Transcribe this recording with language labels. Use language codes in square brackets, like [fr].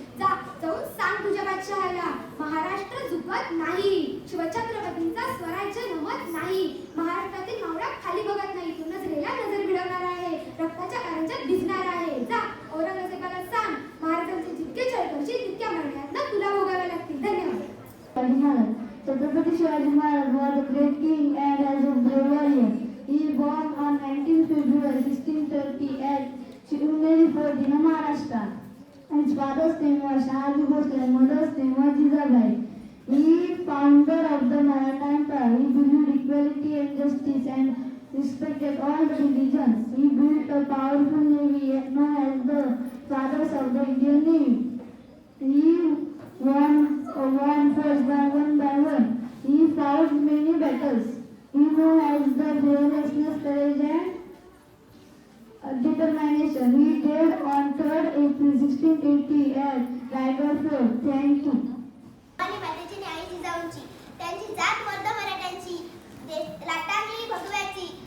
[mr] जाऊन सांग तुझ्या बादशहाला, महाराष्ट्र झुकत नाही, शिवछत्रपतींचा स्वराज्य नमत नाही. महाराष्ट्रातील मावळा खाली बघत नाही, तू नजरेला नजर भिडवणार आहे, रक्ताच्या कारंजात भिजणार आहे. जा औरंगजेबाला सांग, महाराजांचे जितके छळ करशील तितक्या मरण्यात तुला भोगावे लागतील. धन्यवाद. [en] Chhatrapati Shivaji Maharaj was a great king and as a brave warrior. He born on 19 February 1630 at Shivneri Fort in Maharashtra. His father's name was Shahaji Bhosle and mother's name was Jizabai. He founder of the Maratha Empire. He believed equality and justice and respected all the religions. He built a powerful navy known as the fathers of the Indian Navy. He won first one by one. He fought many battles. He known as the fearlessness, courage and determination. He died on 3rd April 1680 at Raigad Fort. Thank you. [mr] आणि मातेची न्याय जिजाऊंची, त्यांची जात मर्द मराठ्यांची, लाटांगली भगव्याची.